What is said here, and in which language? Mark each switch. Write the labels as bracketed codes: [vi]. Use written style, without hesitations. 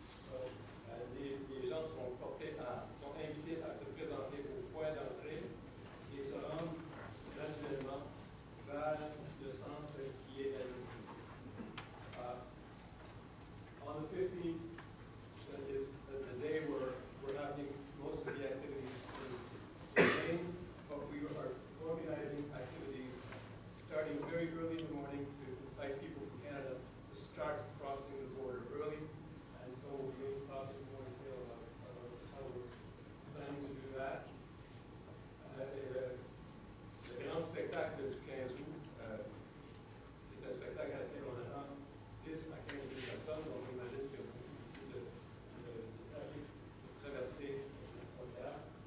[fr] So, les gens sont invités à se présenter au point d'entrée et se rendre graduellement vers le centre qui est Edmundston. [en] On the 15th is the day where we're having most of the activities in Maine, but we are organizing activities starting very early in the morning to incite people from Canada to start crossing the border early. And so we'll be able to talk in more detail about how we're planning to do that. [fr] Le grand spectacle du 15 août, c'est un spectacle à laquelle on attend 10 à 15 000 personnes, donc on imagine qu'il y a beaucoup de trafic pour traverser la frontière.